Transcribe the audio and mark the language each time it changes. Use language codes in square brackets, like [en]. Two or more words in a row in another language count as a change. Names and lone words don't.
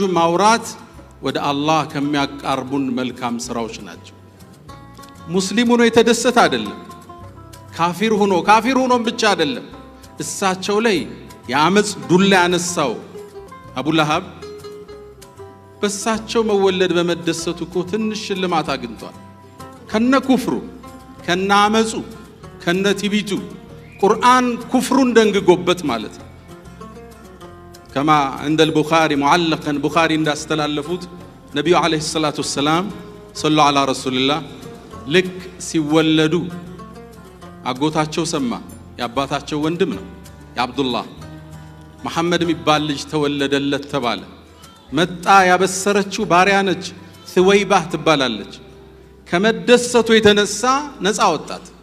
[am] ማውራት ወደ አላህ ከሚያቃርቡን መልካም ስራዎች ናቸው። ሙስሊም ሆኖ የተደሰተ አይደለም፣ ካፊር ሆኖም ብቻ አይደለም። እሳቸው ላይ የአመጽ ዱላ ያነሳው አቡ ለሃብ በእሳቸው መወለድ በመደሰቱ እኮ ትንሽ ሽልማት አግኝቷል። ከነ ኩፍሩ ከነ አመጹ ከነ ትቢቱ ቁርአን ኩፍሩን ደንግጎበት ማለት ነው። [ar] كما عند البخاري معلقا [am] بخاري እንዳስተላለፉት ነብዩ [ar] عليه الصلاة والسلام صلوا على رسول الله [am] ልክ ሲወለዱ አጎታቸው ሰማ ያባታቸው ወንድም ነው የአብዱላህ መሐመድ የሚባል ልጅ ተወለደለት ተባለ መጣ ያበሰረችው ባሪያ ነች ሱወይባህ ትባላለች ከመደሰቱ የተነሳ ነፃ ወጣት